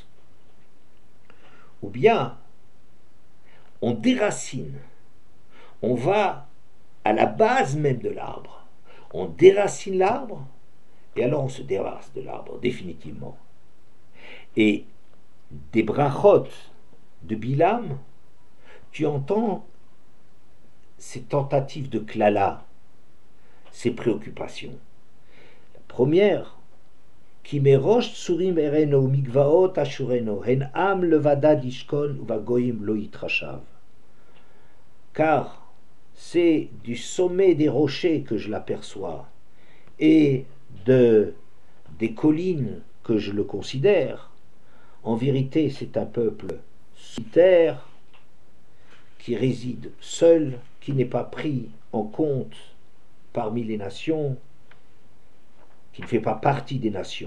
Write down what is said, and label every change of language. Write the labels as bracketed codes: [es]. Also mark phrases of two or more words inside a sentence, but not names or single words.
[fr] Ou bien, on déracine, on va à la base même de l'arbre, on déracine l'arbre, et alors on se débarrasse de l'arbre définitivement. Et des brachot de Bilam, tu entends ces tentatives de klala, ces préoccupations. La première, qui [he] מראש צורים אראנו מגבעות אשורנו הן עם לבדד ישכון ובגויים לא יתחשב. [fr] Car c'est du sommet des rochers que je l'aperçois et des collines que je le considère. En vérité, c'est un peuple solitaire qui réside seul, qui n'est pas pris en compte parmi les nations, qui ne fait pas partie des nations.